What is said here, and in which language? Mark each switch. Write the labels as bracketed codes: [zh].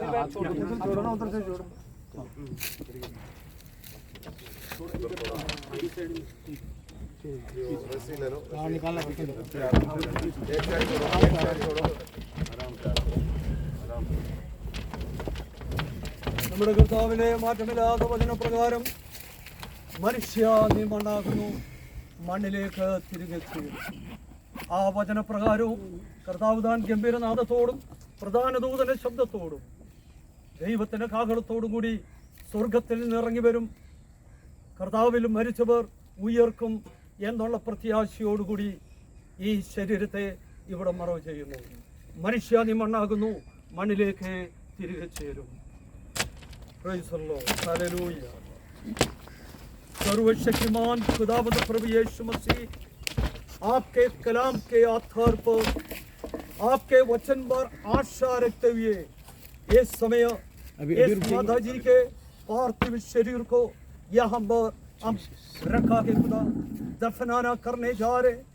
[hi] छोड़ो ना उधर से छोड़ो। रस्सी ले लो, निकालना एक साइड छोड़ो, आराम से, आराम से। [ml] നമ്മുടെ കർത്താവിനെ മാറ്റമില്ലാത്ത വചനപ്രകാരം മനുഷ്യ നീ മണ്ണാകുന്നു മണ്ണിലേക്ക് തിരികെ ചെയ്യും. ആ വചനപ്രകാരവും കർത്താവ് താൻ ഗംഭീരനാദത്തോടും പ്രധാന ദൂതന്റെ ശബ്ദത്തോടും ദൈവത്തിന്റെ കാഹളത്തോടും കൂടി സ്വർഗത്തിൽ നിന്ന് ഇറങ്ങി വരും. കർത്താവിൽ മരിച്ചവർ ഉയർക്കും എന്നുള്ള പ്രത്യാശയോടുകൂടി ഈ ശരീരത്തെ ഇവിടെ മറവ് ചെയ്യുന്നു. മനുഷ്യ നീ മണ്ണാകുന്നു മണ്ണിലേക്ക് തിരികെ ചേരും. [en] Praise the Lord. Hallelujah. [hi] सर्वशक्तिमान खुदावंद प्रभु यीशु मसीह आपके कलाम के आधार पर आपके वचन पर आशा रखते हुए इस समय इस माता जी के पार्थिव शरीर को यहाँ पर हम रखा के खुदा दफनाना करने जा रहे.